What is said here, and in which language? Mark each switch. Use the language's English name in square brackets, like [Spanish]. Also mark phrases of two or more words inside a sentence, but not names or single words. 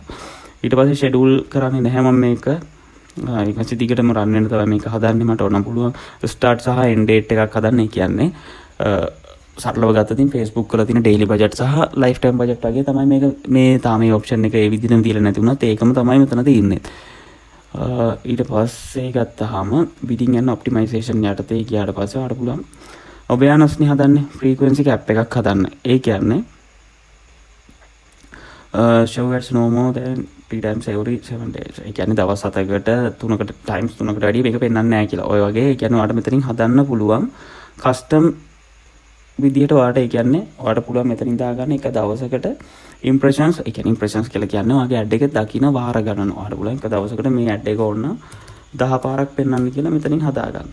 [Sinhala] ඊට පස්සේ ෂෙඩියුල් කරන්නේ නැහැ මම මේක. ඊට දිගටම රන් වෙන තමයි මේක හදන්නේ. මට ඕන පුළුවන් ස්ටාර්ට් සහ [English] end date [Sinhala] එකක් හදන්න. ඒ කියන්නේ සරලව ගත්තොත් Facebook වල තියෙන [English] daily budget [Sinhala] සහ [English] life time budget [Sinhala] වගේ තමයි මේක මේ තාම මේ ඔප්ෂන් එක ඒ විදිහටම දීලා නැති වුණත් ඒකම තමයි මෙතන තියෙන්නේ. ඊට පස්සේ ගත්තාම [English] bidding and optimization [Sinhala] යටතේ ගියාට පස්සේ ආඩ පුළුවන් awareness-නේ හදන්නේ [English] frequency cap [Sinhala] එකක් හදන්න. ඒ කියන්නේ [English] show ads no more than 3 times every 7 days. [Sinhala] ඒ කියන්නේ දවස් 7කට 3කට times 3කට වැඩි මේක පෙන්වන්නේ නැහැ කියලා. ඔය වගේ ඒ කියන්නේ ඔයාලට මෙතනින් හදන්න පුළුවන් custom විදිහට ඔයාලට ඒ කියන්නේ ඔයාලට පුළුවන් මෙතනින් දාගන්න එක දවසකට impressions. ඒ කියන්නේ impressions කියලා කියන්නේ ඔයාගේ ad එක දකින්න වාර ගණන. ඔයාලට පුළුවන් එක දවසකට මේ ad එක ඕන 10 පාරක් පෙන්වන්න කියලා මෙතනින් හදාගන්න.